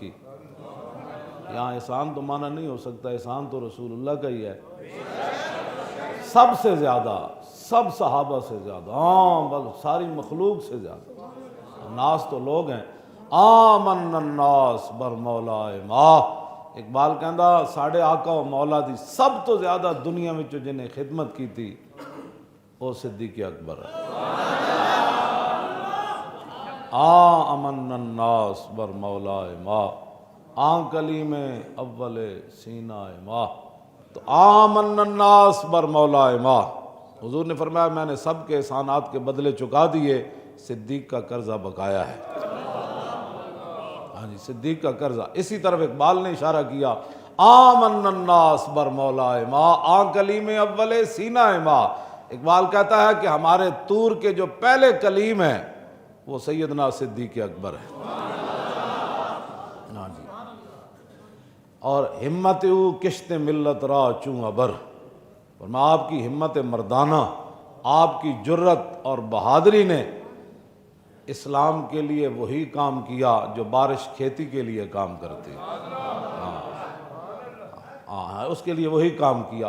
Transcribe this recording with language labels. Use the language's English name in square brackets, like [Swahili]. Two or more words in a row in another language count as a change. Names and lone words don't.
[Urdu] کی، یہاں احسان تو معنی نہیں ہو سکتا، احسان تو رسول اللہ کا ہی ہے، سب سے زیادہ، سب صحابہ سے زیادہ، بس ساری مخلوق سے زیادہ، ناس تو لوگ ہیں، [Persian] آمن الناس بر مولائے ما، [Punjabi] اقبال کہندا ساڑھے آقا و مولا دی سب تو زیادہ [Urdu] دنیا میں جو جنہیں خدمت کی تھی وہ صدیق اکبر ہے۔ [Persian] آمن الناس بر مولائے ما آن کلیم اول سینہ ما، تو آمن الناس بر مولائے ما، [Urdu] حضور نے فرمایا میں نے سب کے احسانات کے بدلے چکا دیے، صدیق کا قرضہ بقایا ہے۔ ہاں جی، صدیق کا قرضہ۔ اسی طرف اقبال نے اشارہ کیا، [Persian] آمن الناس بر مولائے ما آن کلیم اول سینہ ما، [Urdu] اقبال کہتا ہے کہ ہمارے طور کے جو پہلے کلیم ہیں وہ سیدنا صدیق اکبر ہے۔ ہاں جی، اور [Persian] ہمت او کشت ملت را چوں ابر، [Urdu] فرمایا آپ کی ہمت مردانہ، آپ کی جرت اور بہادری نے اسلام کے لیے وہی کام کیا جو بارش کھیتی کے لیے کام کرتی ہے، ہاں اس کے لیے وہی کام کیا۔